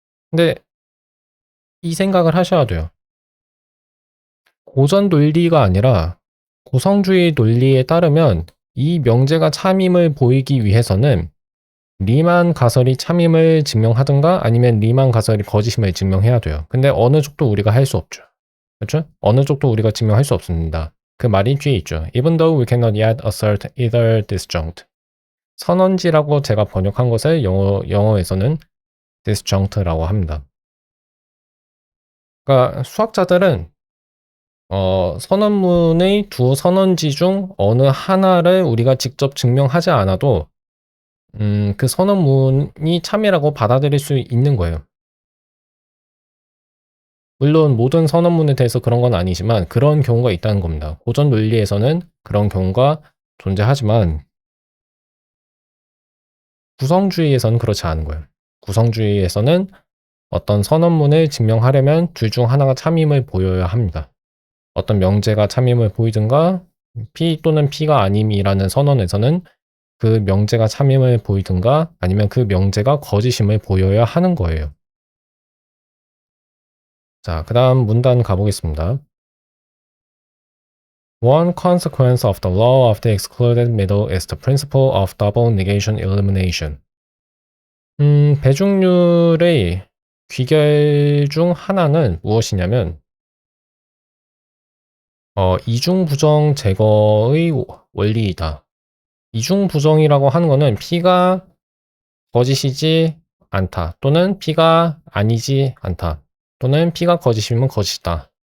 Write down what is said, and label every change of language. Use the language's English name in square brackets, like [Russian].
[Korean] 근데 이 생각을 하셔야 돼요. 고전 논리가 아니라 고성주의 논리에 따르면 이 명제가 참임을 보이기 위해서는 리만 가설이 참임을 증명하든가 아니면 리만 가설이 거짓임을 증명해야 돼요. 근데 어느 쪽도 우리가 할 수 없죠. 그렇죠? 어느 쪽도 우리가 증명할 수 없습니다. 그 말이 뒤에 있죠. [English] Even though we cannot yet assert either disjunct. [Korean] 선언지라고 제가 번역한 것을 영어에서는 disjunct라고 합니다. 그러니까 수학자들은 선언문의 두 선언지 중 어느 하나를 우리가 직접 증명하지 않아도 그 선언문이 참이라고 받아들일 수 있는 거예요. 물론 모든 선언문에 대해서 그런 건 아니지만 그런 경우가 있다는 겁니다. 고전 논리에서는 그런 경우가 존재하지만 구성주의에서는 그렇지 않은 거예요. 구성주의에서는 어떤 선언문을 증명하려면 둘 중 하나가 참임을 보여야 합니다. 어떤 명제가 참임을 보이든가 P 또는 P가 아님이라는 선언에서는 그 명제가 참임을 보이든가 아니면 그 명제가 거짓임을 보여야 하는 거예요. 자, 그 다음 문단 가보겠습니다. [English] One consequence of the law of the excluded middle is the principle of double negation elimination. [Korean] 배중률의 귀결 중 하나는 무엇이냐면 이중부정 제거의 원리이다. 이중부정이라고 하는 거는 P가 거짓이지 않다 또는 P가 아니지 않다 또는 P가 거짓이면 거짓이다.